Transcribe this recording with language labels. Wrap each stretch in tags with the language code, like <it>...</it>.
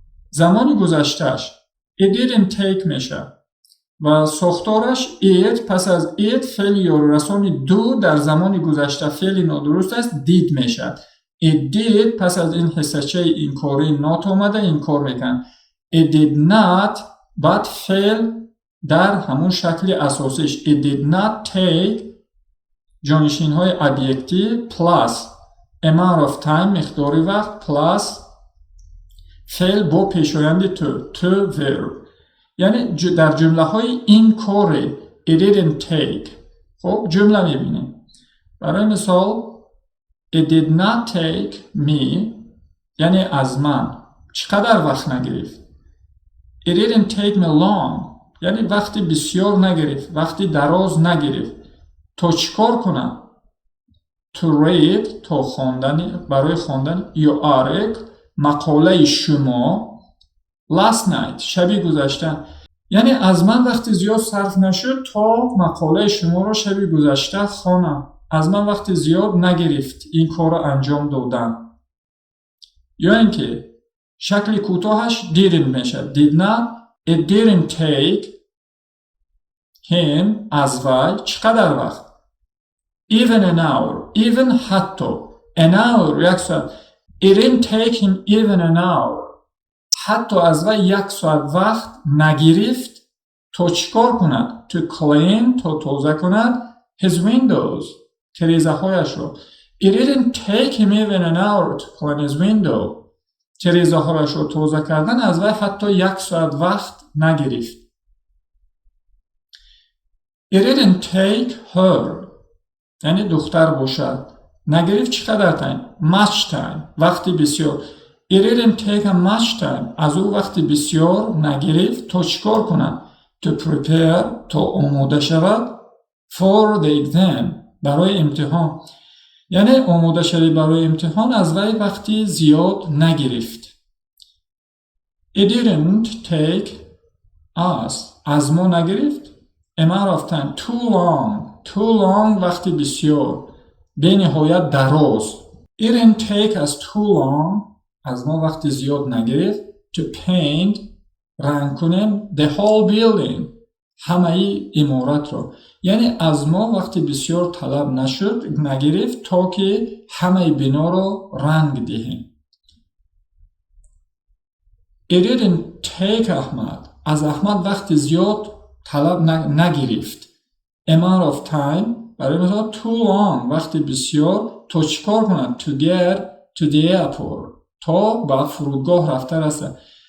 <fa>زمانی گذشتهش</fa> <en>it didn't take</en> <fa>میشه و ساختارش it پس از it فعل یارورسانی دو در زمانی گذشته فعل نادرست است did میشه. It did پس از این حسچه این کاری not آمده این کار میکن.</fa> <en>It did not but</en> <fa>فعل در همون شکل اساسیش</fa> <en>it did not take</en> <fa>جانشین های ابیکتی</fa> <en>plus amount of time</en> <fa>مقداری وقت plus فعل با پیشایند</fa> <en>to verb.</en> <fa>یعنی در جمله های این کاری</fa> <en>it didn't take.</en> <fa>خب جمله میبینیم. برای مثال</fa> <en>It did not take me</en> <fa>یعنی از من چقدر وقت نگرفت.</fa> <en>It didn't take me long</en> <fa>یعنی وقتی بسیار نگرفت، وقتی دراز نگرفت. تا چیکار کنم؟</fa> <en>To read</en> <fa>تا خواندن برای خواندن</fa> <en>your article</en> <fa>مقاله شما</fa> <en>last night</en> <fa>شبی گذشته. یعنی از من وقتی زیاد صرف نشد تا مقاله شما رو شبی گذشته خوانم. از من وقت زیاد نگرفت این کار رو انجام دادن. یا اینکه شکل کوتاهش didn't میشه.</fa> <en>Did not it didn't take him</en> <fa>از وی چقدر وقت؟</fa> <en>Even an hour. Even حتی an hour</en> <fa>1 ساعت.</fa> <en>It didn't take him even an hour.</en> <fa>حتی از وی 1 ساعت وقت نگرفت تا چیکار کند؟</fa> <en>To clean</en> <fa>تا تازه کند</fa> <en>his windows</en> <fa>تریزه هایش رو.</fa> <en>It didn't take him even an hour to clean his window.</en> <fa>تریزه هایش رو تازه کردن از وی حتی 1 ساعت وقت نگرفت.</fa> <en>It didn't take her</en> <fa>یعنی دختر باشد نگرفت چقدر time؟</fa> <en>Much time</en> <fa>وقتی بسیار.</fa> <en>It didn't take a much time</en> <fa>از او وقتی بسیار نگرفت تا چیکار کنند؟</fa> <en>To prepare</en> <fa>تا آماده شود</fa> <en>for the exam</en> <fa>برای امتحان. یعنی آماده شدی برای امتحان از وی وقتی زیاد نگرفت.</fa> <en>It didn't take us</en> <fa>از ما نگرفت</fa> <en>amount of time too long</en> <fa>وقتی بسیار به نهایت دراز.</fa> <en>It didn't take us too long</en> <fa>از ما وقتی زیاد نگرفت</fa> <en>to paint رنگ کنیم the whole building همه عمارت رو.</en> <fa>یعنی از ما وقتی بسیار طلب نگرفت تا که همه بنا رو رنگ دهیم.</fa> <en>It didn't take</en> <fa>احمد از احمد وقتی زیاد طلب نگرفت</fa> <en>amount of time</en> <fa>برای مثلا</fa> <en>too long</en> <fa>وقتی بسیار تا چیکار کند</fa> <en>to get to the airport</en> <fa>تا به فرودگاه رفته رسد.</fa>